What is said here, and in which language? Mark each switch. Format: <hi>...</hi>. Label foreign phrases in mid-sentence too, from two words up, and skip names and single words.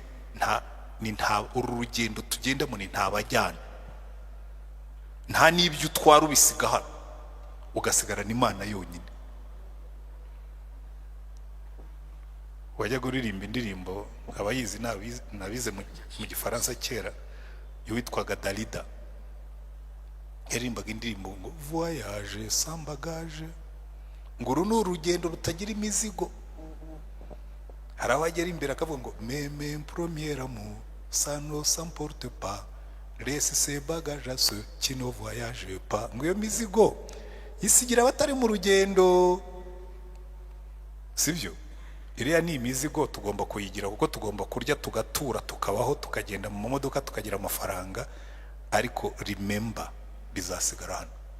<rw>Nta uru rugendo tugendamo ni ntabajyana, nta n'ibyo utwara ubisiga hano, ugasigarana Imana yonyine. Wajya kuririmba indirimbo abayizi nabize mu gifaransa kera yitwaga Dalida, yarimbaga indirimbo ngo voyage sans bagage, ngo uru ni urugendo rutagira imizigo. Hari abagera imbere akavuga ngo</rw> <fr>meme première amour ça ne s'emporte pas, laisse ses bagages à ceux qui ne voyagent pas.</fr> <rw>Ngo iyo mizigo isigira abatari mu rugendo, sibyo? Iriya ni imizigo tugomba kuyigira, kuko tugomba kurya tugatura tukabaho tukagenda mu modoka tukagira amafaranga, ariko remember bizasigara hano.</rw>